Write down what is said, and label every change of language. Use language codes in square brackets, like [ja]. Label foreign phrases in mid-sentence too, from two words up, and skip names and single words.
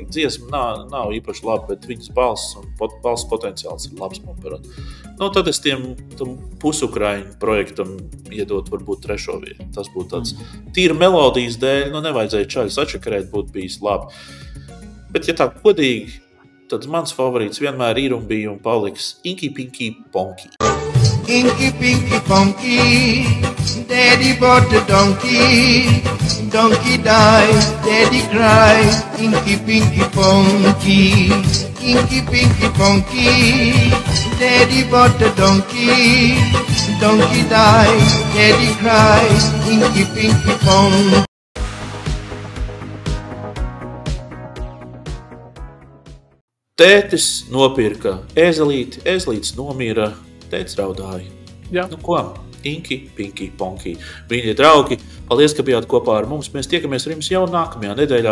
[lv] Dziesma nav īpaši laba, bet viņas balss un balss potenciāls ir labs, manuprāt. Tad es tam pusukraiņu projektam iedot varbūt 3. vietu. Tas būtu tāds tīri melodijas dēļ, nevajadzēja čaļu sačakarēt, būtu bijis labi. Bet, ja tā godīgi, tad mans favorīts vienmēr ir un bija un paliks Inky Pinky Ponky. [en] Inky Pinky Ponky, Daddy bought a donkey. Donkey died, Daddy cried. Inky Pinky Ponky, Inky Pinky Ponky, Daddy bought a donkey. Donkey died, Daddy cried. Inky Pinky Ponky. [lv] Tētis nopirka ēzelīti, ēzelītis nomira. Tētis raudāja. Jā. Ko? Inky, Pinky, Ponky. Viņi ir draugi. Paldies, ka bijāt kopā ar mums. Mēs tiekamies ar jums jau nākamajā nedēļā.